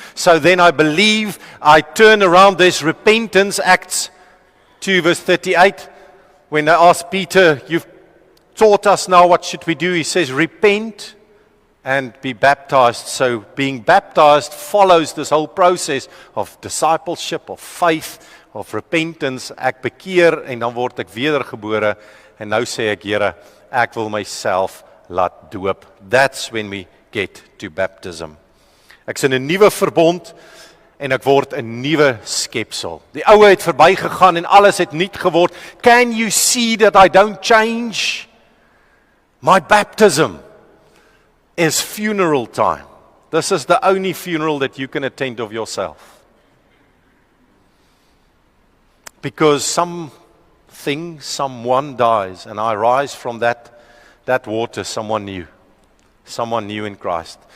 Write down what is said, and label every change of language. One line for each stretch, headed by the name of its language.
English: So then I believe, I turn around, there's repentance, Acts 2 verse 38. When they asked Peter, you've taught us now, what should we do? He says, repent and be baptized. So being baptized follows this whole process of discipleship, of faith, of repentance.
Afrikaans: Ek bekeer en dan word ek wedergebore. En nou sê ek, Here, ek wil myself laat doop.
English: That's when we get to baptism.
Afrikaans: Ek's in 'n nuwe verbond en ek word 'n nuwe skepsel. Die ou het verbygegaan en alles het nuut geword.
English: Can you see that I don't change? My baptism is funeral time. This is the only funeral that you can attend of yourself. Because something, someone dies, and I rise from that water, someone new in Christ.